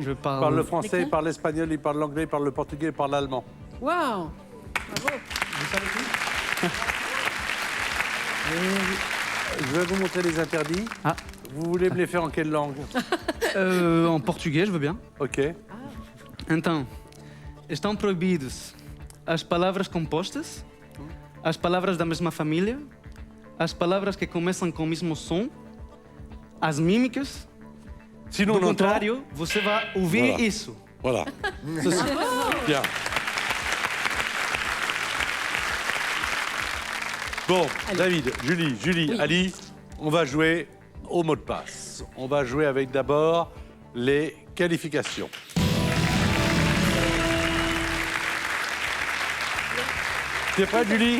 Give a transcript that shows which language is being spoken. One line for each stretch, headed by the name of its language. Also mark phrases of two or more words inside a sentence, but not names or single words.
French: Je Il parle le français, Lesquelles? il parle l'espagnol, il parle l'anglais, il parle le portugais, il parle l'allemand. Waouh. Je vais vous montrer les interdits. Ah. Vous voulez me les faire en quelle langue? En portugais, je veux bien. Ok.
Portuguese: Então, estão proibidos as palavras compostas, as palavras da mesma família, as palavras que começam com o mesmo som, as mímicas.
French: Sinon,
Portuguese: Do
French: on entend.
Portuguese: contrário, você vai ouvir
French: Voilà.
Portuguese: isso.
French: Voilà. Ceci. Bien. Bon, David, Julie, Oui. Ali, on va jouer au mot de passe. On va jouer avec d'abord les qualifications. T'es prête, Julie?